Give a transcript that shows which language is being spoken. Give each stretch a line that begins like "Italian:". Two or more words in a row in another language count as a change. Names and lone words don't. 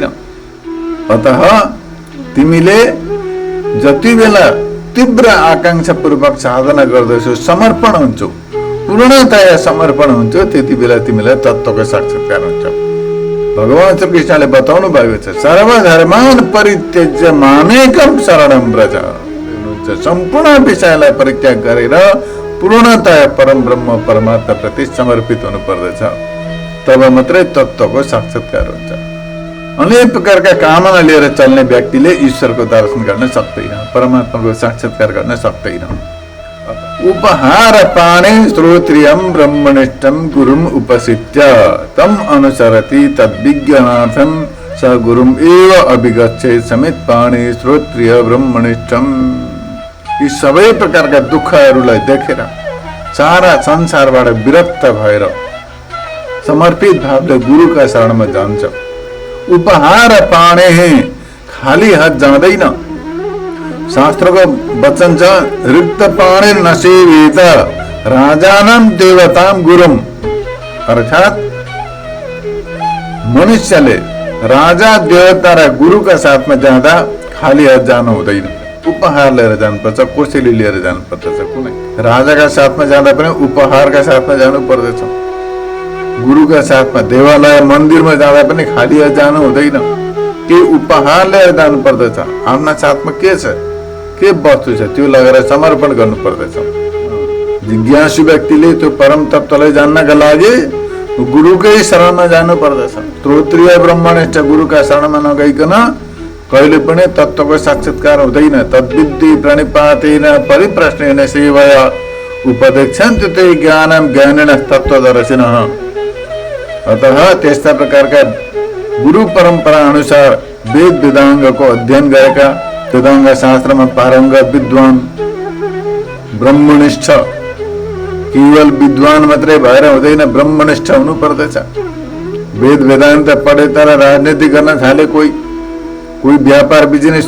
Nepali: अतः तिमीले जति बेला तीव्र आकांक्षा पूर्वक साधना गर्दछौ, समर्पण हुन्छौ, पूर्णतया समर्पण हुन्छ, त्यति बेला तिमीलाई तत्त्वको साक्षात्कार हुन्छ। भगवान श्री कृष्णले बताउनु भएको छ,
Sanskrit: सर्वधर्मान परित्यज्य मामेकम शरणं व्रज।
Nepali: सम्पूर्ण विषयलाई परित्याग गरेर पूर्णतया परम ब्रह्म परमात्मा प्रति समर्पित हुनु पर्दछ, तब मात्रै तत्त्वको साक्षात्कार हुन्छ। अनेक प्रकारका कामना लिएर चल्ने व्यक्तिले ईश्वरको दर्शन गर्न सक्दैन, परमात्माको साक्षात्कार गर्न सक्दैन।
Sanskrit: उपहार पाणे श्रोत्रियं ब्रह्मनिष्ठं गुरुम उपसित्य तम अनुसरति तद्विज्ञानार्थं स गुरुम एव अभिगच्छेत् समेत पाणे श्रोत्रिय ब्रह्मनिष्ठम।
Nepali: यी सबै प्रकारका दुःखहरूलाई देखेर सारा संसारबाट विरक्त भएर समर्पित भावले गुरुका शरणमा जान्छ।
Sanskrit: उपहार पाणे
Nepali: खाली हात जाँदैन। शास्त्रको वचन छ
Sanskrit: रिक्त पाणे नसेवित राजानाम देवताम गुरुम,
Nepali: अर्थात मनुष्यले राजा देवता र गुरुका साथमा जाँदा खाली हात जानु हुँदैन। उपहार लिएर जानुपर्छ, कोसेली लिएर जानुपर्दछ। कुनै राजाका साथमा जाँदा पनि उपहारका साथमा जानु पर्दछ। गुरुका साथमा देवालय मन्दिरमा जाँदा पनि खाली हात जानु हुँदैन, के उपहार लिएर जानु पर्दछ। आफ्ना साथमा के छ, के वस्तु छ, त्यो लगेर समर्पण गर्नु पर्दछ। जिज्ञासु व्यक्तिले त्यो परम तत्त्वलाई जान्नका लागि गुरुकै शरणमा जानु पर्दछ। श्रोत्रिय ब्रह्मनिष्ठ गुरुका शरणमा नगइकन कहिले पनि तत्त्वको साक्षात्कार हुँदैन।
Sanskrit: तद्विद्धि प्रणिपातेन परिप्रश्नेन सेवया उपदेक्षन्ते ते ज्ञानम ज्ञानेन तत्त्वदर्शिनः।
Nepali: अतः त्यस्ता प्रकारका गुरु परम्परा अनुसार वेद वेदाङ्गको अध्ययन गरेका, वेदाङ्ग शास्त्रमा पारङ्गत विद्वान, ब्रह्मनिष्ठ, केवल विद्वान मात्रै भएर हुँदैन, ब्रह्मनिष्ठ हुनु पर्दछ। वेद वेदान्त पढे तर राजनीति गर्न थाले, कोही व्यापार बिजनेस